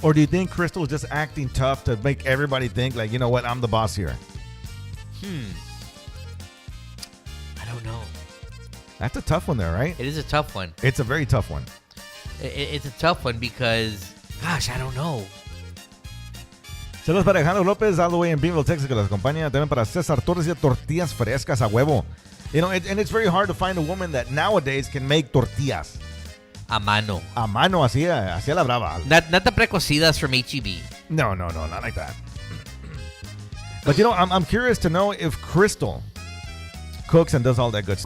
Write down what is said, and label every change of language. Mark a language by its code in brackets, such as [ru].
[en] Or do you think Crystal is just acting tough to make everybody think like, you know what, I'm the boss here? I don't know. That's a tough one there, right? It is a tough one. It's a very tough one. It's a tough one because, gosh, I don't know. [es] Saludos para Alejandro López, [en] all the way in Beaverville, Texas, [es] que los acompaña. También para César Torres y tortillas frescas a huevo. [en] And it's very hard to find a woman that nowadays can make tortillas. [es] A mano. A mano, así a la brava. [en] Not the precocidas from HEB. No, not like that. But I'm curious to know if Crystal cooks and does all that good stuff.